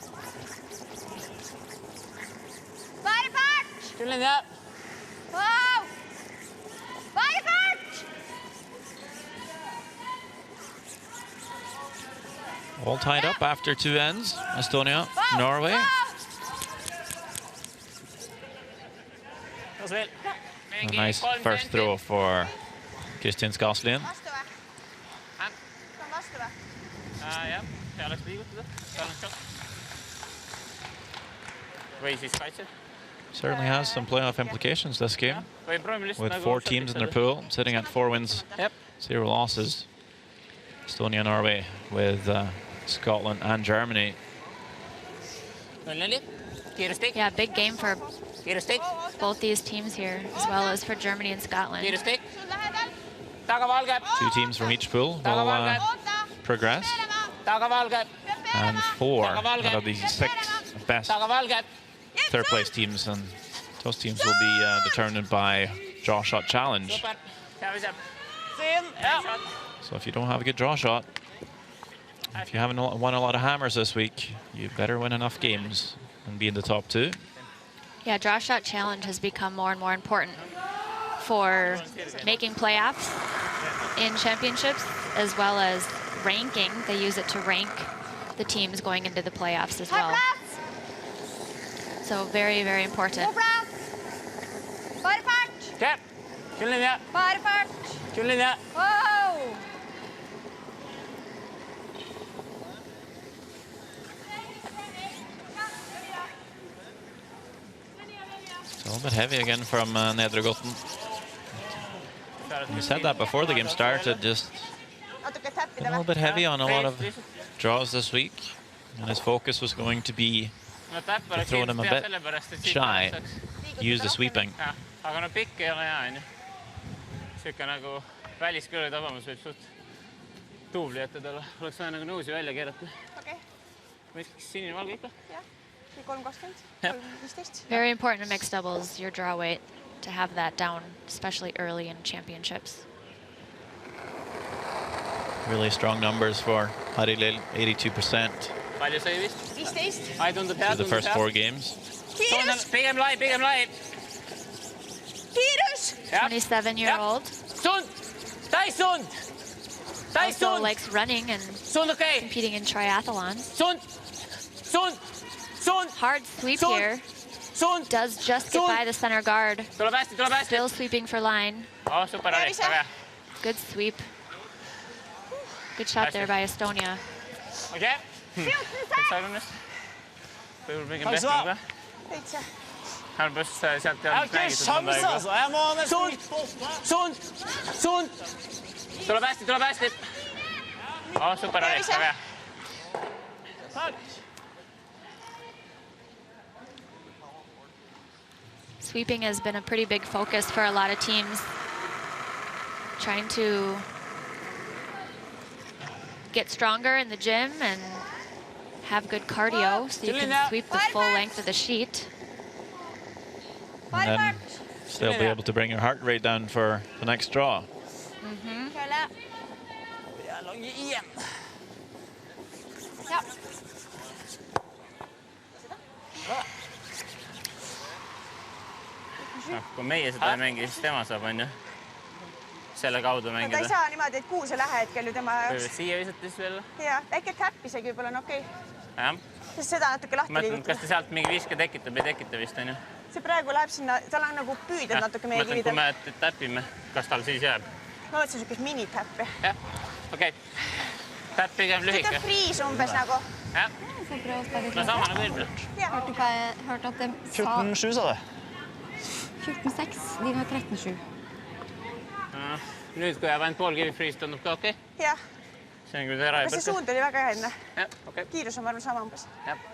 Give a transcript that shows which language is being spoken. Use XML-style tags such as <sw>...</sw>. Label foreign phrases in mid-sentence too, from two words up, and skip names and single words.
<no>Bare fart! Kul linje. Wow! Bare fart!</no> <en>All tied up after 2 ends. Estonia, Norway.</en> <no>Og svil.</no> <en>A nice first throw for Kristin Skaslien.</en> <et>Vastu või? See on vastu või? Jah, see oleks liigutada. Või siis kaitse.</et> <en>Certainly has some playoff implications this game, with 4 teams in their pool, sitting at 4 wins, 0 losses. Estonia, Norway, with Scotland and Germany. Yeah, big game for both these teams here, as well as for Germany and Scotland.</en> <et>Sul lähedal.</et> <en>2 teams from each pool will</en> <et>Oota.</et> <en>progress, and 4 out of the 6 best third place teams, and those teams will be determined by draw shot challenge.</en> <et>Sin. Ja.</et> <en>So if you don't have a good draw shot, if you haven't won a lot of hammers this week, you better win enough games and be in the top 2. Yeah, draw shot challenge has become more and more important for making playoffs in championships, as well as ranking. They use it to rank the teams going into the playoffs as well. So very, very important.</en> <no>God plass! Bare fart! Okay. Kul linje. Bare fart! Kul linje.</no> <en>Wow! It's a little bit heavy again from Nedre Gotten. We said that before the game started, just</en> <et>Natuke</et> <en>a</en> <et>täppida</et> <en>little</en> <et>või?</et> <en>bit heavy on a lot of draws this week. And his focus was going to be to throw them a bit shy, use the sweeping.</en> <et>Aga no pikk ei ole hea, on ju. Siuke nagu väliskõrve tabamus võib suht tuubli ette talle. Oleks vaja nagu nõusi välja keerata. Okei. Miks sinine valge ikka? Jah. 3.20. Jah. 3.15.</et> <en>Very important in mixed doubles, your draw weight, to have that down, especially early in championships. Really strong numbers for Harilil, 82%</en> <et>Palju sai vist? 15. Ai, tundub hea,</et> <en>through the</en> <et>tundub</et> <en>first</en> <et>hea.</et> <en>4 games.</en> <et>Kiirus! Pigem lai, pigem lai. Kiirus!</et> <en>27-year-old</en> <et>Sund! Täis sund! Täis</et> <en>also</en> <et>sund!</et> <en>likes running and</en> <et>Sund, okei!</et> <en>competing in triathlons.</en> <et>Sund! Sund! Sund!</et> <en>Hard sweep</en> <et>Sund!</et> <en>here.</en> <et>Sund!</et> <en>Does just get</en> <et>Sund!</et> <en>by the center guard.</en> <et>Tuleb hästi, tuleb hästi! Still sweeping for line. Oh, super oli, Tervise! väga hea.</et> <en>Good sweep. Good shot there by Estonia.</en> <et>Okei. Täitsa õnnes. Võib-olla pigem</et> <no>Takk skal</no> <et>pehkem</et> <no>du ha.</no> <et>ka. Täitsa.</et> <no>Her on buss sealt Jeg har</no> <et>teadnud</et> <no>ikke</no> <et>räägitud</et> <no>sjans,</no> <et>mõnda aega.</et> <no>altså. Jeg må nesten</no> <et>Sund!</et> <no>litt på åtte.</no> <et>Sund! Sund! Tuleb hästi, tuleb hästi! Oh, super oli, Tervise! väga hea.</et> <no>Takk.</no> <en>Sweeping has been a pretty big focus for a lot of teams. Trying to get stronger in the gym and have good cardio so you can sweep the full length of the sheet. And then still be able to bring your heart rate down for the next draw.</en> <no>Kjøle. Vi er lange igjen. Ja.</no> <et>Kui meie seda ei mängi, siis tema saab, on ju. Selle kaudu No ta ei mängida. saa niimoodi, et kuhu sa lähed, kel ju tema jaoks. Võivad siia visata siis veel. Ja, väike täpp isegi võib-olla on okei. Jah. Sest seda natuke lahti Mõtlen, kas liigutada. ta sealt mingi viske tekitab, ei tekita vist, on ju. See praegu läheb sinna, tal on nagu püüded natuke meie Mõtlen, kui kividel. me täpime, kas tal siis jääb. Ma mõtlesin sükest minitäppi. Jah, okei. Täpp pigem lühike. Siuke friis umbes nagu. Jah,</et> <no>Så prøv å spille</no> <et>no sama nagu eelmine.</et> <no>Ja. Hørte du hva jeg hørte at de sa 14-7, sa du. 14-6, de var 13-7.</no> <et>Nüüd, kui jääb ainult pool kivi friis, tundub ka okei. Jah. See on küll ära ei Aga see põrka. suund oli väga hea enne. Jah, okei. Kiirus on, ma arvan, sama umbes. Jah.</et>